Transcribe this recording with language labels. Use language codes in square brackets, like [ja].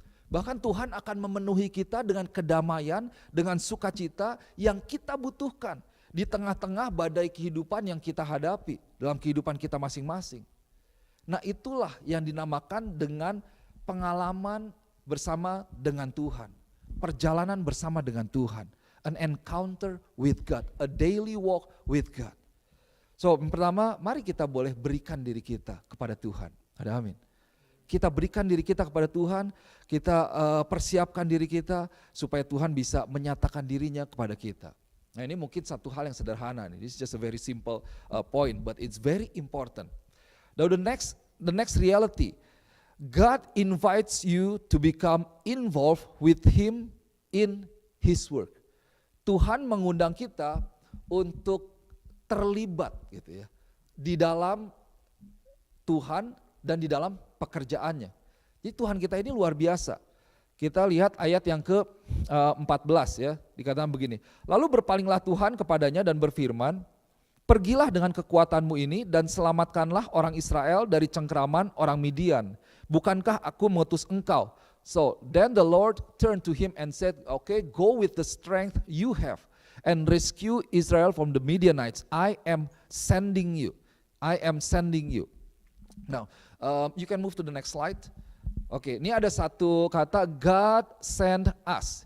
[id] Bahkan Tuhan akan memenuhi kita dengan kedamaian, dengan sukacita yang kita butuhkan di tengah-tengah badai kehidupan yang kita hadapi dalam kehidupan kita masing-masing. Nah, itulah yang dinamakan dengan pengalaman bersama dengan Tuhan. Perjalanan bersama dengan Tuhan. [en] An encounter with God, a daily walk with God. [id] So, yang pertama, mari kita boleh berikan diri kita kepada Tuhan. Ada amin. Kita berikan diri kita kepada Tuhan, kita persiapkan diri kita supaya Tuhan bisa menyatakan dirinya kepada kita. Nah, ini mungkin satu hal yang sederhana. [en] This is just a very simple point, but it's very important. Now the next reality, God invites you to become involved with Him in His work. [id] Tuhan mengundang kita untuk terlibat gitu ya di dalam Tuhan dan di dalam pekerjaannya. Jadi Tuhan kita ini luar biasa. Kita lihat ayat yang ke-14 ya, dikatakan begini. Lalu berpalinglah Tuhan kepadanya dan berfirman, pergilah dengan kekuatanmu ini dan selamatkanlah orang Israel dari cengkraman orang Midian. Bukankah aku mengutus engkau? [en] So then the Lord turned to him and said, okay, go with the strength you have and rescue Israel from the Midianites. I am sending you. I am sending you. Now, you can move to the next slide. [id] Oke, ini ada satu kata, [en] God send us.